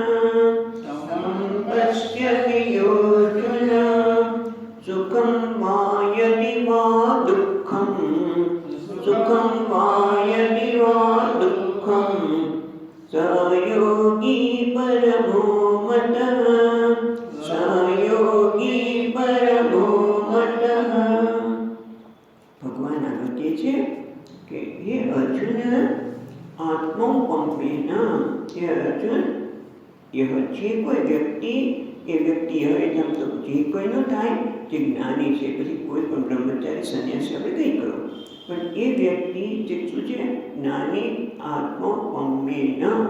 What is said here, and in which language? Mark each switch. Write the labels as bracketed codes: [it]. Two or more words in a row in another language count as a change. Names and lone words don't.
[sa] पश्यति योऽर्जुन सुखं वा यदि वा दुःखं सुखं वा यदि वा दुःखं स योगी परमो मतः स योगी परमो मतः। [gu] भगवान આગળ કહે છે કે હે અર્જુન આત્મૌપમ્યેન હે અર્જુન જે કોઈ વ્યક્તિ એ વ્યક્તિ હવે આમ તો જે કોઈ ન થાય જે જ્ઞાની છે પછી કોઈ પણ બ્રહ્મચારી સંન્યાસી આપણે કંઈ કરો પણ એ વ્યક્તિ જે શું છે જ્ઞાની આત્મૌપમ્યેન